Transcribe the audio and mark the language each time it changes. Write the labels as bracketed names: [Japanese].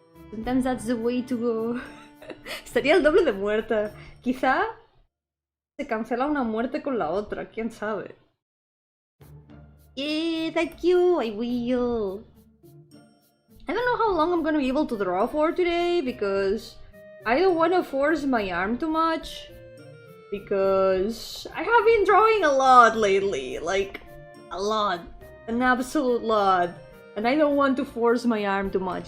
[English] Sometimes that's the way to go. [Spanish] Estaría el doble de muerta. Quizá se cancela una muerte con la otra, quién sabe. [English] Yeah, thank you, I will. I don't know how long I'm gonna be able to draw for today, because I don't want to force my arm too much. Because I have been drawing a lot lately, like a lot. An absolute lot. And I don't want to force my arm too much.